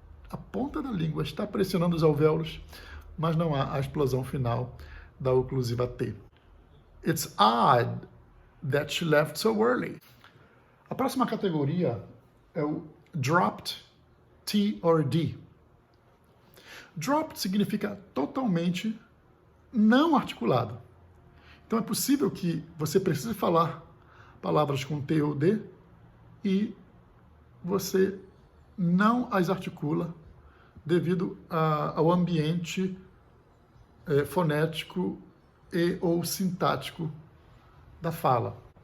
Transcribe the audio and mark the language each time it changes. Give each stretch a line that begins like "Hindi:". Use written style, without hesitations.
Portuguese: A ponta da língua está pressionando os alvéolos, mas não há a explosão final da oclusiva T.
English: It's odd that she left so early.
Portuguese: A próxima categoria é o dropped T or D. Dropped significa totalmente não articulado. Então é possível que você precise falar palavras com T ou D e você não as articula devido ao ambiente fonético e ou sintático da fala.